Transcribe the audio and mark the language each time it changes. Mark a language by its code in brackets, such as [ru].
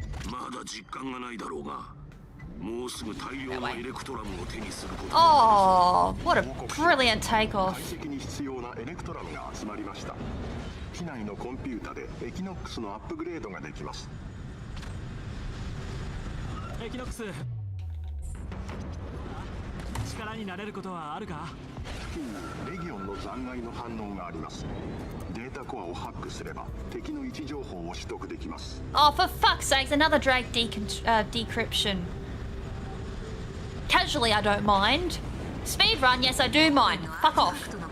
[ja] まだ実感がないだろうが、もうすぐ大量のエレクトラムを手にすること。 [en] Oh, what a brilliant takeoff. [ja] 解析に必要なエレクトラムが集まりました。機内のコンピュータでエキノックスのアップグレードができます。エキノックス、力になれることはあるか？付近にレギオンの残骸の反応があります。データコアをハックすれば敵の位置情報を取得できます。 [en] Oh, for fuck's sakes, another Drake decryption. Casually, I don't mind. Speedrun, yes, I do mind. Fuck off.